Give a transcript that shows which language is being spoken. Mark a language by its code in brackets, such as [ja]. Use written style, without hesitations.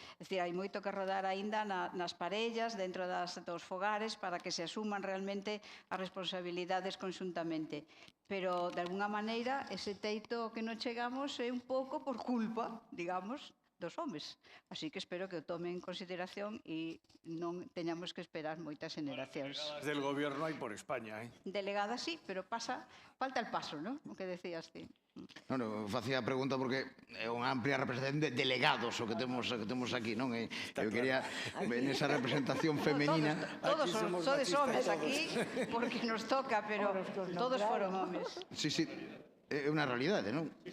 [gl] É dicir, hai moito que rodar aínda nas parellas, dentro dos fogares, para que se asuman realmente as responsabilidades conxuntamente. Pero, de alguna maneira, ese teito que non chegamos é un pouco por culpa, digamos, dos homes. Así que espero que o tomen en consideración e non teñamos que esperar moitas generacións. [es] Delegadas del gobierno hai por España, Delegadas sí, pero falta el paso, non? [gl] O que decías ti. Non, facía a pregunta porque é unha amplia representación de delegados o que temos aquí, non? Eu quería, nesa representación femenina... Todos sodes homes aquí, porque nos toca, pero todos foron homes. Sí, é unha realidade, non?